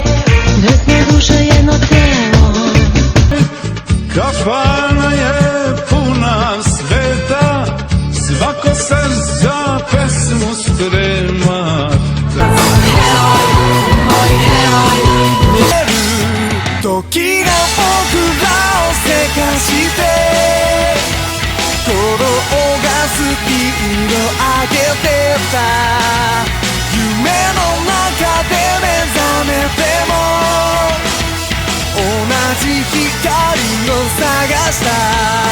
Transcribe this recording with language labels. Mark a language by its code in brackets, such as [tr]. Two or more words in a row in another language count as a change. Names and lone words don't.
[sr] Dve duša, jedno telo. Kafana je puna sveta, svako se za pesmu sprema. [ja] 時が僕らをせかして、転がすピンを上げてた。夢の中で目覚めても同じ光を探した。